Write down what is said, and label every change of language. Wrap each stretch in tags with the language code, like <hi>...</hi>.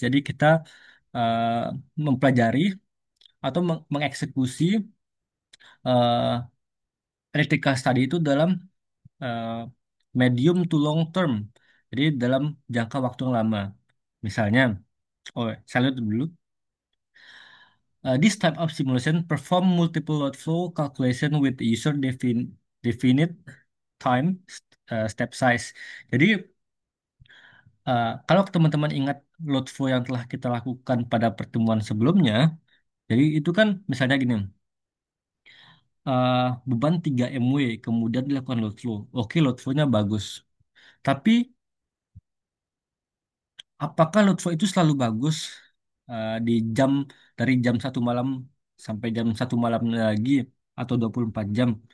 <id>Jadi kita uh, mempelajari atau mengeksekusi uh, electrical study itu dalam uh,</id> <en>medium to long term.</en> <id>Jadi dalam jangka waktu yang lama. Misalnya, saya lihat dulu.</id> <en>This type of simulation perform multiple load flow calculation with user definite time step size.</en> <id>Jadi kalau teman-teman ingat load flow yang telah kita lakukan pada pertemuan sebelumnya, jadi itu kan misalnya gini, uh, beban 3 MW, kemudian dilakukan load flow. Oke, load flow-nya bagus. Tapi apakah load flow itu selalu bagus di jam dari jam 1 malam sampai jam 1 malam lagi atau 24 jam?</id>